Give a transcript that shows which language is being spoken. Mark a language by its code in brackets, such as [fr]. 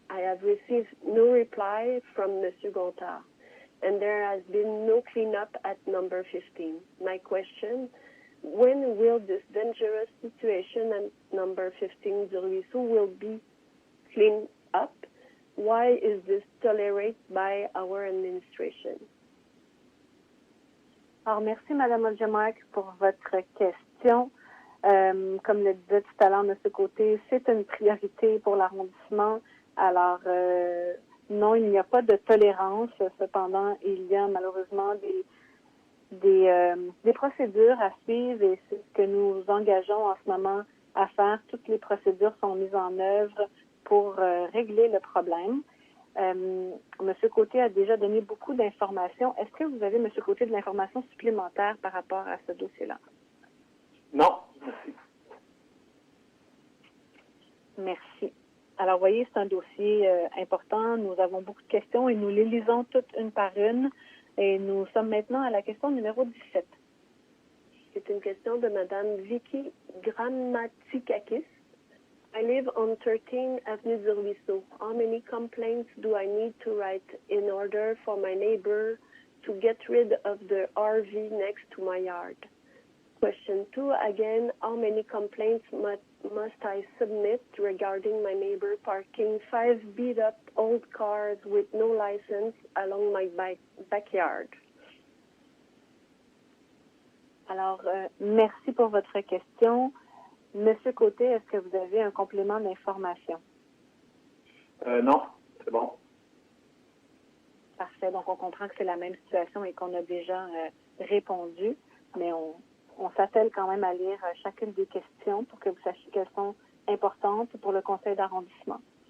[en] I have received no reply from Mr. Gontard, and there has been no cleanup at number 15. My question, when will this dangerous situation at number 15 du Ruisseau will be cleaned up? Why is this tolerated by our administration? [fr] Alors, merci, Mme Oldjemarc, pour votre question. Comme le disait tout à l'heure M. Côté, c'est une priorité pour l'arrondissement. Alors, non, il n'y a pas de tolérance. Cependant, il y a malheureusement des procédures à suivre et c'est ce que nous engageons en ce moment à faire. Toutes les procédures sont mises en œuvre pour régler le problème. M. Côté a déjà donné beaucoup d'informations. Est-ce que vous avez, M. Côté, de l'information supplémentaire par rapport à ce dossier-là? Non, merci. Merci. Alors, voyez, c'est un dossier important. Nous avons beaucoup de questions et nous les lisons toutes une par une. Et nous sommes maintenant à la question numéro 17. C'est une question de Mme Vicky Grammatikakis. [en] I live on 13 Avenue du Ruisseau. How many complaints do I need to write in order for my neighbor to get rid of the RV next to my yard? Question 2, again, how many complaints must I submit regarding my neighbor parking 5 beat-up old cars with no license along my backyard? [fr] Alors, merci pour votre question. Monsieur Côté, est-ce que vous avez un complément d'information? Non, c'est bon. Parfait. Donc, on comprend que c'est la même situation et qu'on a déjà répondu, mais on s'attelle quand même à lire chacune des questions pour que vous sachiez qu'elles sont importantes pour le conseil d'arrondissement.